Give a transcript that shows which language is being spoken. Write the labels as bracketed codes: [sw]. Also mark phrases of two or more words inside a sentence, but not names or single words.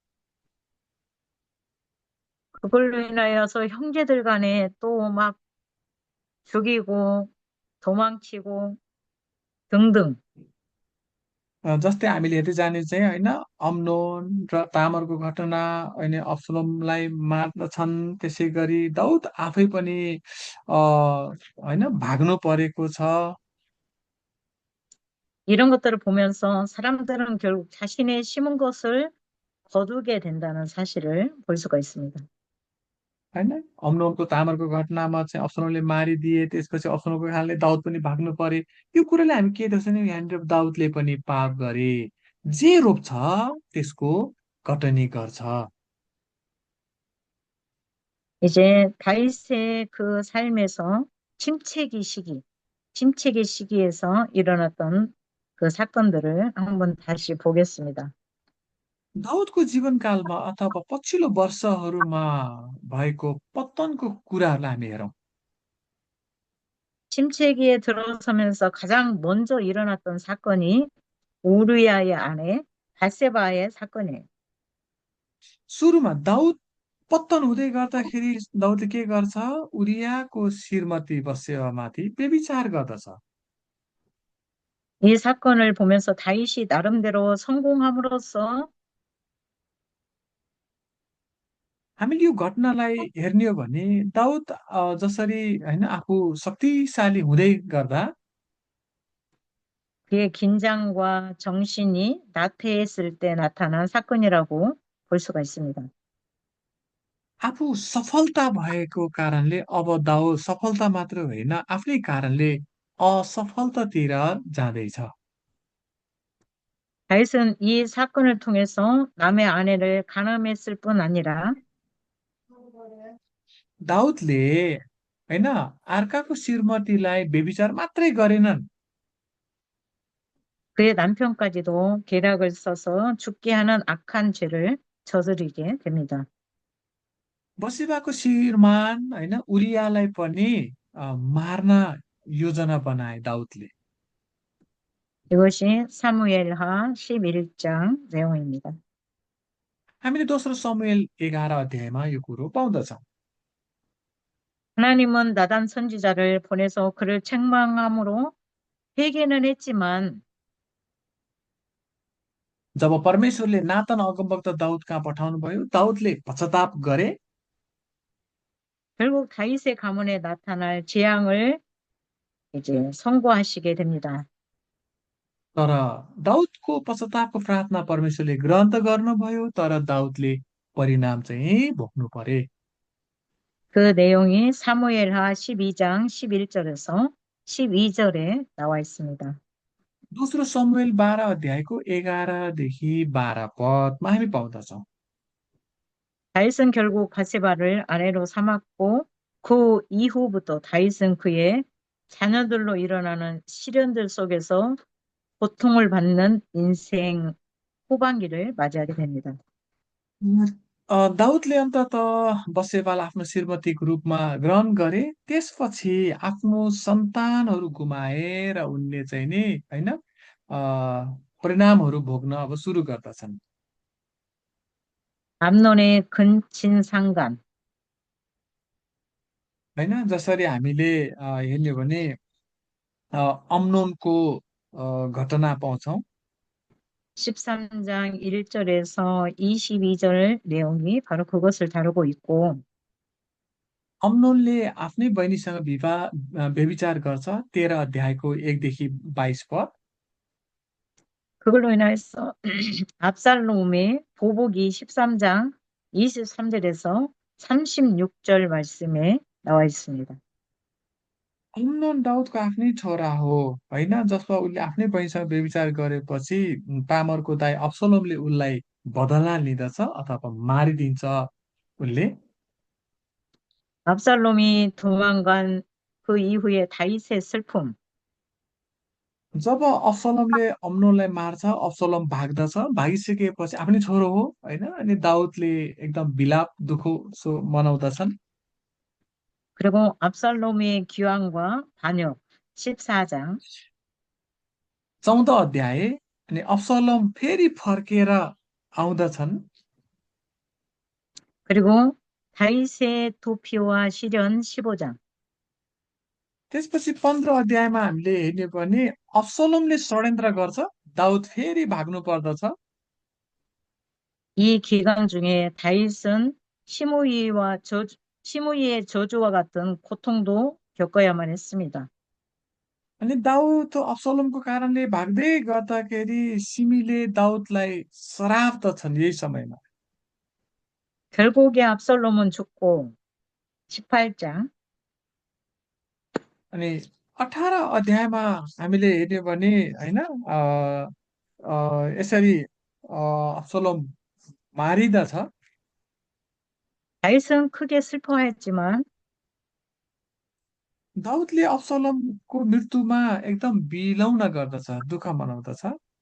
[ko] 그걸로 인하여서 형제들 간에 또 막 죽이고 도망치고 등등 [ne] जस्तै हामीले हेर्दै जाने चाहिँ होइन अम्नोन र तामरको घटना, अनि अब्सलोमलाई मार्दछन्। त्यसै गरी दाउद आफै पनि होइन भाग्नु परेको छ। [ko] 이런 것들을 보면서 사람들은 결국 자신의 심은 것을 거두게 된다는 사실을 볼 수가 있습니다. [ne] होइन अम्नोनको तामरको घटनामा चाहिँ अब्सलोमले मारिदिए, त्यसपछि अब्सलोमको कारणले दाउद पनि भाग्नु परे। यो कुराले हामी के देख्छौँ भने यहाँनिर दाउदले पनि पाप गरे। जे रोप्छ त्यसको कटनी गर्छ। [ko] 이제 다윗의 그 삶에서 침체기 시기에서 일어났던 그 사건들을 한번 다시 보겠습니다. [ne] दाउदको जीवनकालमा अथवा पछिल्लो वर्षहरूमा भएको पतनको कुराहरूलाई हामी हेरौँ। [ko] 침체기에 들어서면서 가장 먼저 일어났던 사건이 우리아의 아내 바세바의 사건이에요. [ne] सुरुमा दाउद पत्तन हुँदै गर्दाखेरि दाउदले के गर्छ? उरियाको श्रीमती बत्सेबामाथि व्यभिचार गर्दछ। [ko] 이 사건을 보면서 다윗이 나름대로 성공함으로써 [ne] हामीले यो घटनालाई हेर्ने हो भने दाउद जसरी होइन आफू शक्तिशाली हुँदै गर्दा [ko] 그의 긴장과 정신이 나태했을 때 나타난 사건이라고 볼 수가 있습니다. [ne] आफू सफलता भएको कारणले अब दाउद सफलता मात्र होइन, आफ्नै कारणले असफलतातिर जाँदैछ। [ko] 다윗은 이 사건을 통해서 남의 아내를 간음했을 뿐 아니라 [ne] दाउदले होइन अर्काको श्रीमतीलाई व्यभिचार मात्रै गरेनन्, [ko] 그의 남편까지도 계략을 써서 죽게 하는 악한 죄를 저지르게 됩니다. [ne] बसेबाको श्रीमान होइन उरियालाई पनि मार्न योजना बनाए दाउदले। [ko] 이것이 사무엘하 11장 내용입니다. [ne] हामीले दोस्रो समुएल 11 अध्यायमा यो कुरो पाउँदछौँ। [ko] 하나님은 나단 선지자를 보내서 그를 책망함으로 회개는 했지만 [ne] जब परमेश्वरले नातान अगमवक्ता दाउद कहाँ पठाउनुभयो, दाउदले पश्चाताप गरे। [ko] 결국 다윗의 가문에 나타날 재앙을 이제 선고하시게 됩니다. [ne] तर दाउदको पश्चातापको प्रार्थना परमेश्वरले ग्रहण त गर्नुभयो, तर दाउदले परिणाम चाहिँ भोग्नु परे। [ko] 그 내용이 사무엘하 12장 11절에서 12절에 나와 있습니다. [ne] दोस्रो समुएल 12 अध्यायको 11 देखि 12 पदमा हामी पाउँदछौँ। [ko] 다윗은 결국 바세바를 아내로 삼았고 그 이후부터 다윗은 그의 자녀들로 일어나는 시련들 속에서 고통을 받는 인생 후반기를 맞이하게 됩니다. [ne] दाउदले अन्तत बसेबाल आफ्नो श्रीमतीको रूपमा ग्रहण गरे। त्यसपछि आफ्नो सन्तानहरू गुमाए र उनले चाहिँ नि होइन परिणामहरू भोग्न अब सुरु गर्दछन्। [ko] 암논의 근친상간, [ne] होइन, जसरी हामीले हेर्ने हो भने अम्नोनको घटना पाउँछौँ। [ko] 13장 1절에서 22절 내용이 바로 그것을 다루고 있고 [ne] अम्नोनले आफ्नै बहिनीसँग व्यभिचार गर्छ। 13 अध्यायको 1 देखि 22 पद। [ko] 그걸로 인해서 압살롬의 보복이 13장 23절에서 36절 말씀에 나와 있습니다. [ne] अम्नोन दाउदको आफ्नै छोरा हो, होइन, जसमा उसले आफ्नै बहिनीसँग व्यभिचार गरेपछि तामरको दाइ अब्सलोमले उसलाई बदला लिँदछ अथवा मारिदिन्छ उसले। [ko] 압살롬이 도망간 그 이후에 다윗의 슬픔, [ne] जब अब्सलोमले अम्नोनलाई मार्छ, अब्सलोम भाग्दछ। भागिसकेपछि आफ्नै छोरो हो, होइन, अनि दाउदले एकदम बिलाप दुखो सो मनाउँदछन्। [ko] 그리고 압살롬의 귀환과 반역 14장, [ne] 14 अध्याय। अनि अब्सलोम फेरि फर्केर आउँदछन्। [ko] 그리고 다윗의 도피와 시련 15장, [ne] त्यसपछि 15 अध्यायमा हामीले हेर्ने हो भने अब्सलोमले षड्यन्त्र गर्छ, दाउद फेरि भाग्नु पर्दछ। [ko] 이 기간 중에 다윗은 시므이의 저주와 같은 고통도 겪어야만 했습니다. [ne] अनि दाउद अब्सलोमको कारणले भाग्दै गर्दाखेरि सिमीले दाउदलाई श्राप त छन् यही समयमा। [ko] 결국에 압살롬은 죽고 18장, [ne] अनि 18 अध्यायमा हामीले हेर्ने हो भने होइन यसरी अब्सलोम मारिदछ। [ko] 다윗은 크게 슬퍼했지만 [ne] दाउदले अब्सलोमको मृत्युमा एकदम बिलौना गर्दछ, दुःख मनाउँदछ।